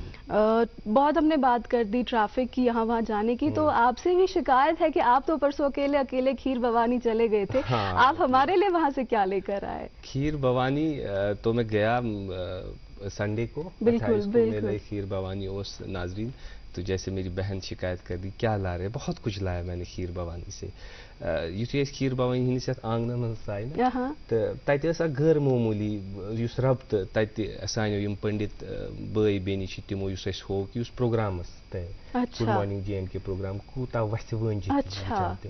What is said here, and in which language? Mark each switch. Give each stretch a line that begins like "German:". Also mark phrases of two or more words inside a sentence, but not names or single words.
Urdu: بہت ہم نے بات کر دی ٹریفک کی یہاں وہاں جانے کی, تو آپ سے بھی شکایت ہے کہ آپ تو پرسوں اکیلے کھیر بھوانی چلے گئے تھے, آپ ہمارے لیے وہاں سے کیا لے کر آئے؟ کھیر بھوانی تو میں گیا سنڈے کو, بالکل بالکل کھیر بھوانی اس ناظرین, تو جیسے میری بہن شکایت کر دی کیا لا رہے, بہت کچھ لایا میں نے کھیر بھوانی سے.
Kashmiri: یتھے کھیر بھوانی ہندس یتھ آنگن مز آئی نا تو تتہ ٲس اکھ غیر معمولی یُس ربطہٕ تتہِ سانیو یِم پنڈت بٲے بیٚنہِ چھِ تِمو یُس اَسہِ ہوو کہِ یُس پروگرام ٲس تَمہِ
English: good morning J and K
Kashmiri: پروگرام کوٗتاہ وَتھِ وٲنجِتھ وٕچھان تِم.